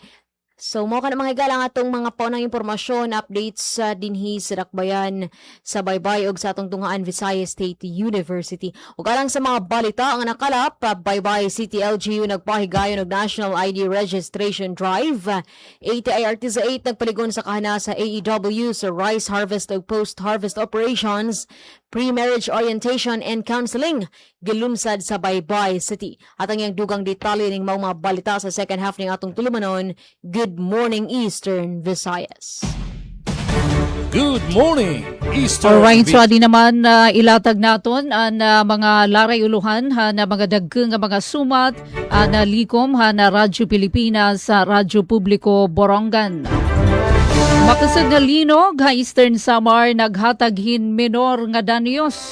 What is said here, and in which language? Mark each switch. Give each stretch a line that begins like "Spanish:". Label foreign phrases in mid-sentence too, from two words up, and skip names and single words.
Cebuano: So mo ka na mga higala ang atong mga paunang impormasyon, updates dinhi sa Dakbayan sa Baybay ug sa atong Tungaan Visayas State University. Ug alang sa mga balita ang nakalap, Baybay City LGU nagpahigayon og National ID Registration Drive. ATI Artiza 8 nagpaligon sa kahana sa AEW sa
English: rice harvest
Cebuano: ug
English: post-harvest operations, pre-marriage orientation and counseling
Cebuano: gilumsad sa Baybay City. At ang iyang dugang detalye ning mga balita sa
English: second half
Cebuano: ning atong tulumanon.
English: Good morning Eastern Visayas. Good morning, Eastern Alright, so Visayas.
Waray: adi naman ilatag naton ang mga laray uluhan na mga dagkeng nga mga sumat na likom na Radyo Pilipinas sa Radyo Publiko Borongan. Makasag na linog ha Eastern Samar naghataghin menor nga danyos.